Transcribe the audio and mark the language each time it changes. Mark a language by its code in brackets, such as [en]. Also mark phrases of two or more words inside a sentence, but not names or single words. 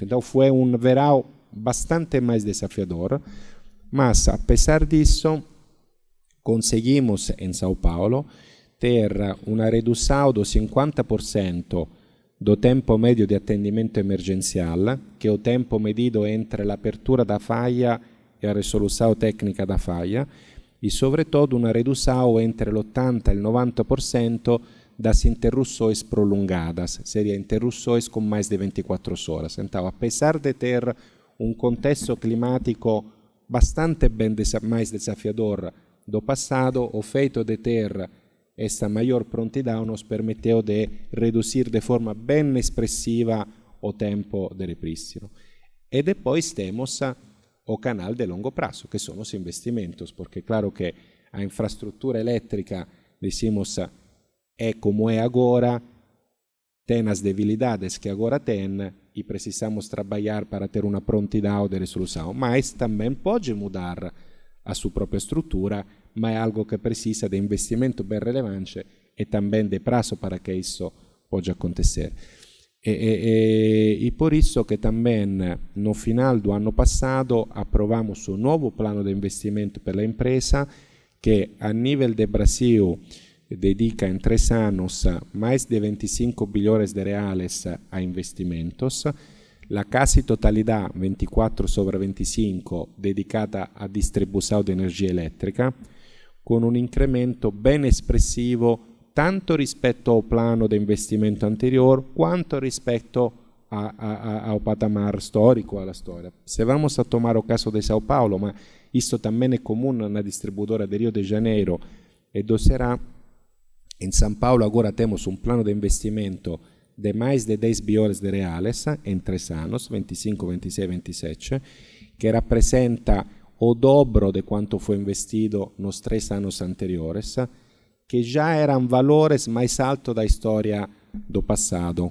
[pt] Então foi um verão bastante mais desafiador, mas apesar disso, conseguimos em São Paulo ter uma redução do 50% do tempo médio de atendimento emergencial, que é o tempo medido entre a apertura da falha e a resolução técnica da falha, e sobretudo uma redução entre [it] l'80% e il [pt] 90% das interrupções prolongadas, seria interrupções com mais de 24 horas. Então, apesar de ter um contexto climático bastante mais desafiador do passado, o feito de ter esta maior prontidão nos permeteu de reduzir de forma bem expressiva o tempo de ripristino. E depois temos o canal de longo prazo, [es] que son los investimentos, porque claro que a infraestructura eléctrica, decimos, [pt] é como é agora, tem as debilidades que agora tem e precisamos trabalhar para ter uma prontidão de resolução, mas também pode mudar a sua própria estrutura, mas é algo que precisa de investimento bem relevante e também de prazo para que isso possa acontecer. E por isso que também no final do ano passado aprovamos um novo plano de investimento para a empresa que a nível de Brasil dedica em 3 anos mais de 25 bilhões de reais a investimentos, [it] la quasi [pt] totalidade, 24 sobre 25, dedicata a distribuição de energia elétrica, [it] con un incremento ben espressivo tanto rispetto ao plano di investimento anterior quanto rispetto ao patamar storico, alla storia. [pt] Se vamos a tomar o caso de São Paulo, ma isso também é comum na distribuidora de Rio de Janeiro e do Ceará, em São Paulo agora temos um plano de investimento de mais de 10 bilhões de reais em 3 anos, 25, 26, 27, que rappresenta o dobro de quanto foi investido nos 3 anos anteriores, que já eram valores mais altos da história do passado.